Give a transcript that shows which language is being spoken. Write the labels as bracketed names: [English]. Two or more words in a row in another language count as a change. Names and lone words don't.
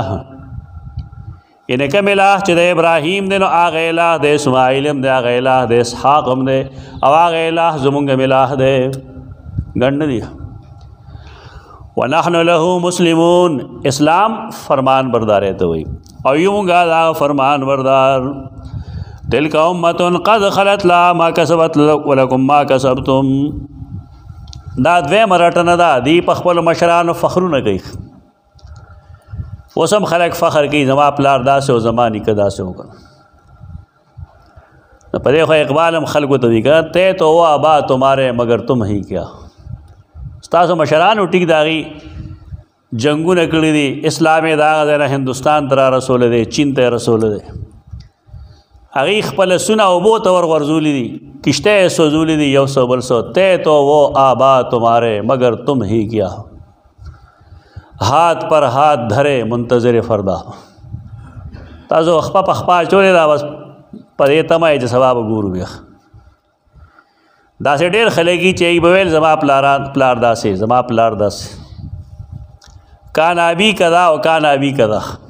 [Pashto] یعنې کوم الہ چې د ابراهیم دی نو هغه الہ د اسماعیل هم دی، هغه الہ د اسحاق هم دی، او هغه الہ زمونږ هم الہ دی، ګڼ نه دي. [Arabic] ونحن له مسلمون، [Pashto] اسلام فرمان بردارۍ ته وایي او یو مونږ دا فرمان بردار. [Arabic] تلک امة قد خلت لها ما کسبت ولکم ما کسبتم. [Pashto] دا دویمه رټنه ده، دی په خپلو مشرانو فخرونه کوي. اوس هم خلک فخر کوي زما پلار داسې او زما نیکه داسې وکړه. په دې خو اقبال هم خلکو ته وي که [Urdu] تے تو وہ آبا تمہارے مگر تم ہی کیا. [Pashto] ستاسو مشرانو ټیک د هغې جنګونه کړي دي، اسلام یې د هغه ځای نه هندوستان ته را رسولی دی، چین ته یې رسولی دی. هغې خپله سونه اوبو ته ورغورځولي دي، کشته یې سوځولي دي یو سو بل سو. [Urdu] تے تو وہ آبا تمہارے مگر تم ہی کیا، ہاتھ پر ہاتھ دھرے منتظر فردا. [Pashto] تاسو خپه په خپه اچولې ده، بس په دې تمه یې چې سبا به ګورو بیا. داسې ډېر خلک دي چې یې به ویل زما پلار داسې، زما پلار داسې، [Arabic] کان ابي کذا [Pashto] او [Arabic] کان ابي کذا.